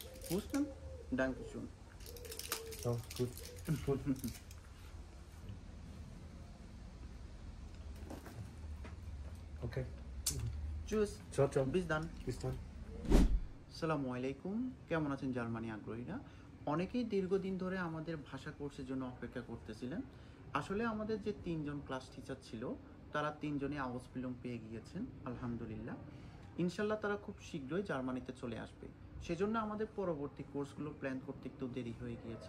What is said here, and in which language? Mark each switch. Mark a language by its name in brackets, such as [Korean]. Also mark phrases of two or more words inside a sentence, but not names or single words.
[German] Husten? Dankeschön. So, gut. Gut. Okay. Tschüss. Ciao, ciao. Bis dann. Bis dann. [Bangla] আসসালামু আলাইকুম। কেমন আছেন জার্মানি আগ্রহীরা? অনেকেই দীর্ঘদিন ধরে আমাদের ভাষা কোর্সের জন্য অপেক্ষা করতেছিলেন। আসলে আমাদের যে 3 জন ক্লাস টিচার ছিল তারা 3 জনই আউসবিল্ডিং পেয়ে গিয়েছেন আলহামদুলিল্লাহ। ইনশাআল্লাহ তারা খুব শীঘ্রই জার্মানিতে চলে আসবে। সেজন্য আমাদের পরবর্তী কোর্সগুলো প্ল্যান করতে একটু দেরি হয়ে গিয়েছে।